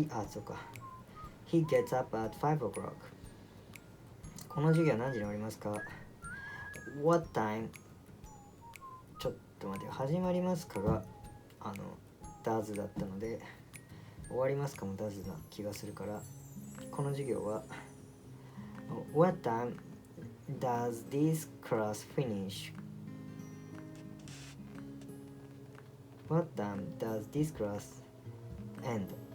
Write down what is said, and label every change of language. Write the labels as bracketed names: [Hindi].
[English] そうか He gets up at 5 o'clock. [Japanese] この授業は何時に終わりますか？What time ちょっと待って始まりますかがdoes だったので終わりますかもdoesな気がするからこの授業は [English] What time does this class finish? What time does this class end?